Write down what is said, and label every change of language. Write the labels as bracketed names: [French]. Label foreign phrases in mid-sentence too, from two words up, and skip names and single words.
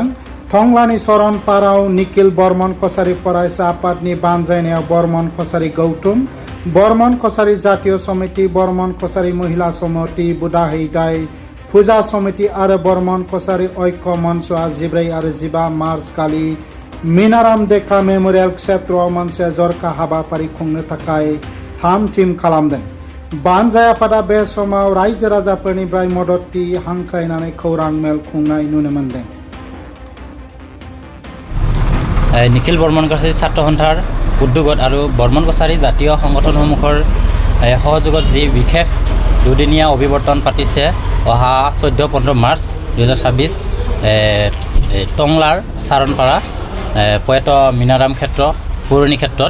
[Bodo] टंलानि सरनपाराव निखिल बर्मन कछारी फरायसा आफादनि बानजायनायाव बर्मन कछारी गौतम, बर्मन कछारी जातीय समिति, बर्मन कछारी महिला समिति, बुदाहैदाय फुजा समिति आरो बर्मन कछारी ऐक्य मन्चआ 14 आरो 15 मार्च खालि मिनाराम देखा मेमोरियल क्षेत्रआव मोनसे जरखा हाबाफारि खुंनो थाखाय थाम-थिम खालामदों। बानजाय आफादा बे समाव रायजो राजाफोरनिफ्राय मददथि हांख्रायनानै खौरां मेल खुंनाय नुनो मोनदों। [Assamese] निखिल बर्मन कछारी ছাত্ৰ সন্থাৰ উদ্যোগত আৰু বৰ্মন কছাৰী জাতীয় সংগঠনসমূহৰ সহযোগত যি বিশেষ দুদিনীয়া অভিৱৰ্তন পাতিছে অহা 14-15 মাৰ্চ 2026 টংলাৰ চাৰণপাৰা পয়েত মিনাৰাম ক্ষেত্ৰ পুৰণি ক্ষেত্ৰত।